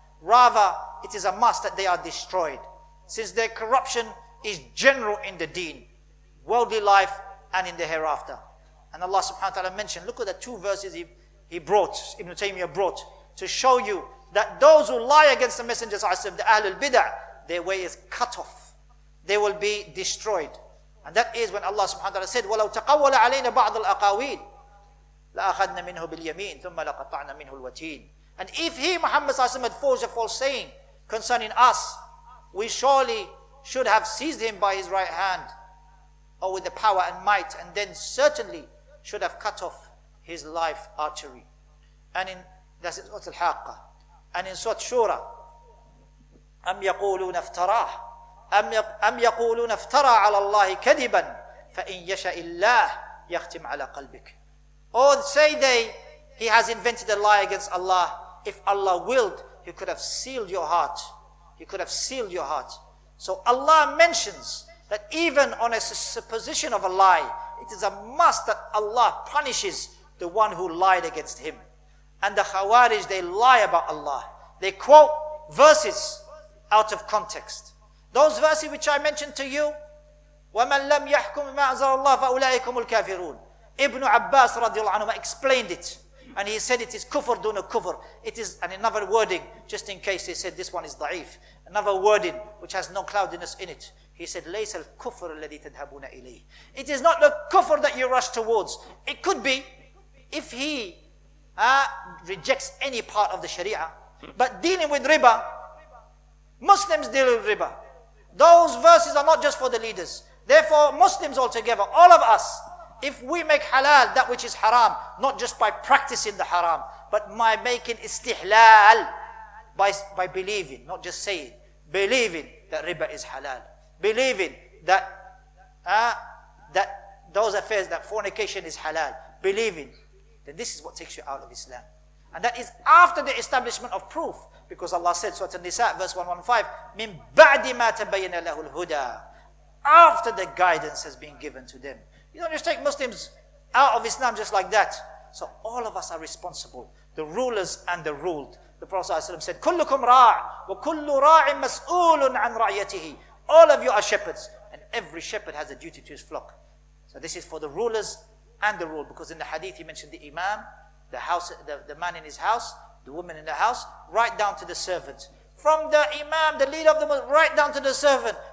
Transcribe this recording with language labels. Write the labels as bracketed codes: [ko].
[en] Rather, it is a must that they are destroyed, since their corruption is general in the deen, worldly life, and in the hereafter. And Allah subhanahu wa ta'ala mentioned, look at the two verses he brought, Ibn Taymiyyah brought, to show you that those who lie against the Messenger, the Ahlul Bid'ah, their way is cut off. They will be destroyed. And that is when Allah subhanahu wa ta'ala said, [ar] وَلَوْ تَقَوَّلَ عَلَيْنَا بَعْضَ الْأَقَاوِيلِ لَأَخَذْنَا مِنْهُ بِالْيَمِينِ ثُمَّ لَقَطَعْنَا مِنْهُ الْوَتِينِ. [en] And if he, Muhammad had forged a false saying concerning us, we surely should have seized him by his right hand, or with the power and might, and then certainly should have cut off his life artery. And in that's Surah Al-Haqqa. And in Surah Shura, [ar] أَمْ يَقُولُونَ افْتَرَاهُ أَمْ يَقُولُونَ افْتَرَى عَلَى اللَّهِ كَذِبًا فَإِنْ يَشَأِ اللَّهِ يَخْتِمْ عَلَى قَلْبِكَ. [en] Or say they, he has invented a lie against Allah. If Allah willed, he could have sealed your heart. He could have sealed your heart. So Allah mentions that even on a supposition of a lie, it is a must that Allah punishes the one who lied against him. And the Khawaarij, they lie about Allah. They quote verses out of context. Those verses which I mentioned to you, [ar] وَمَنْ لَمْ يَحْكُمْ مَا أَنزَلَ اللَّهُ فَأُولَٰئِكَ هُمُ الْكَافِرُونَ. [en] Ibn Abbas radiallahu anhu explained it. And he said it is [ar] kufr duna kufr. [en] It is, and another wording, just in case they said this one is da'if. Another wording which has no cloudiness in it. He said, [ar] لَيْسَ الْكُفْرُ الَّذِي تَذْهَبُونَ إِلَيْهِ. [en] It is not the kufr that you rush towards. It could be if he rejects any part of the sharia. But dealing with riba, Muslims deal with riba. Those verses are not just for the leaders. Therefore, Muslims altogether, all of us, if we make halal that which is haram, not just by practicing the haram, but by making istihlal, by believing, not just saying, believing that riba is halal, believing that those affairs, that fornication is halal, believing, then this is what takes you out of Islam. And that is after the establishment of proof, because Allah said, Surah An-Nisa, verse 115, [ar] مِن بَعْدِ مَا تَبَيَّنَ لَهُ الْهُدَى. [en] After the guidance has been given to them. You don't just take Muslims out of Islam just like that. So all of us are responsible, the rulers and the ruled. The Prophet ﷺ said, [ar] كُلُّكُمْ رَاعٍ وَكُلُّ رَاعٍ مَسْئُولٌ عَنْ رَعْيَتِهِ. [en] All of you are shepherds, and every shepherd has a duty to his flock. So this is for the rulers and the ruled, because in the hadith he mentioned the imam, the house, the man in his house, the woman in the house, right down to the servant. From the imam, the leader of the Muslim, right down to the servant.